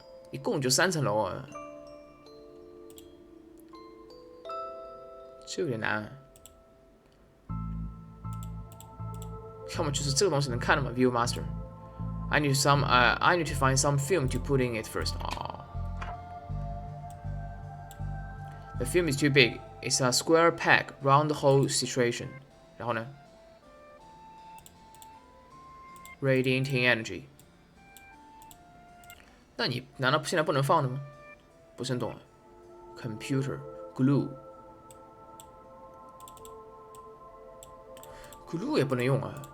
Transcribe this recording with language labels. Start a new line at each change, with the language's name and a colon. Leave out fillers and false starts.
Chinese: 一共就3层楼啊！这有点难、啊，要么就是这个东西能看的嘛 ，View Master。
English: I need to find some film to put in it first. The film is too big. It's a square peg round the whole situation.
Chinese: 然后呢 ？
English: Radiating energy.
Chinese: 那你难道现在不能放的吗？不是很懂啊。
English: Computer glue。
Chinese: glue 也不能用啊。